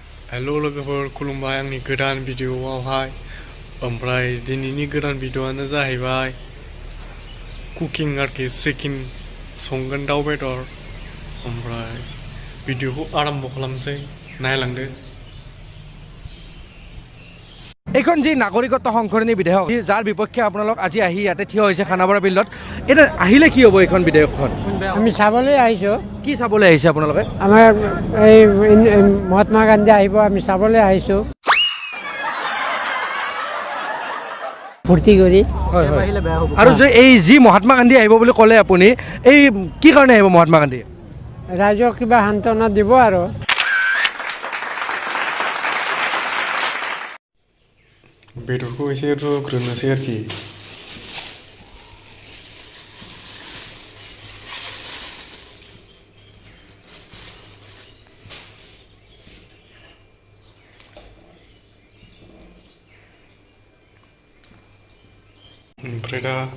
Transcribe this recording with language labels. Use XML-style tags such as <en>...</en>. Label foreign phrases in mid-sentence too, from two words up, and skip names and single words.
<brx>हेलो लोगोफोर खुलुमबाय आंनि गोदान भिडिअआवहाय ओमफ्राय दिनैनि गोदान भिडिअआनो जाहैबाय कुकिं आरोखि चिकेन संगोन दाउ बेदर ओमफ्राय भिडिअखौ आरम्भ खालामसै नायलांदो</brx> <as>এইখন যি নাগৰিকত্ব সংশোধনী বিধেয়ক যাৰ বিপক্ষে আপোনালোক আজি আহি ইয়াতে থিয় হৈছে খানাপাৰা বিল্ডত এটা আহিলে কি হ'ব এইখন বিধেয়কখন আমি চাবলৈ আহিছোঁ কি চাবলৈ আহিছে আপোনালোকে আমাৰ এই মহাত্মা গান্ধী আহিব আমি চাবলৈ আহিছোঁ ফূৰ্তি কৰি আৰু যে এই যি মহাত্মা গান্ধী আহিব বুলি ক'লে আপুনি এই কি কাৰণে আহিব মহাত্মা গান্ধী ৰাইজক কিবা সান্তনা দিব আৰু</as> <brx>बेदरखौ एसे रुग्रोनोसै आरोखि ओमफ्राय दा</brx>